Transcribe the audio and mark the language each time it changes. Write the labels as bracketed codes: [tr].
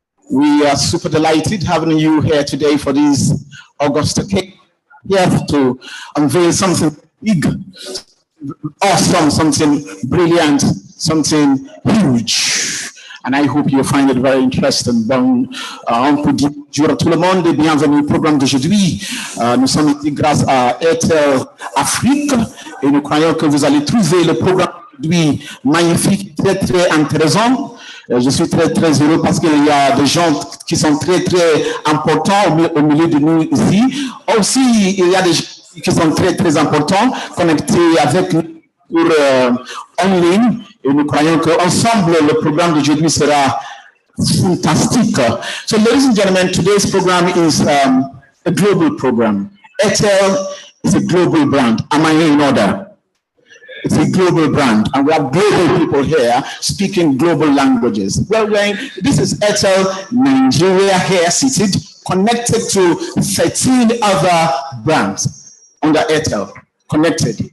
[en] We are super delighted having you here today for this August occasion. Here to unveil something big, awesome, something brilliant, something huge. And I hope you find it very interesting. [fr] Bon, on peut dire à tout le monde, bienvenue au programme d'aujourd'hui. Nous sommes ici grâce à Airtel Afrique et nous croyons que vous allez trouver le programme d'aujourd'hui magnifique, très, très intéressant. Je suis très, très heureux parce qu'il y a des gens qui sont très, très importants au milieu de nous ici. Aussi, il y a des gens qui sont très, très importants connectés avec nous pour en ligne. Et nous croyons qu'ensemble, le programme d'aujourd'hui sera fantastique. [en] So, ladies and gentlemen, today's program is a global program. Airtel is a global brand. Am I in order? It's a global brand, and we have global people here speaking global languages. Well, this is Airtel Nigeria here seated, connected to 13 other brands under Airtel. Connected.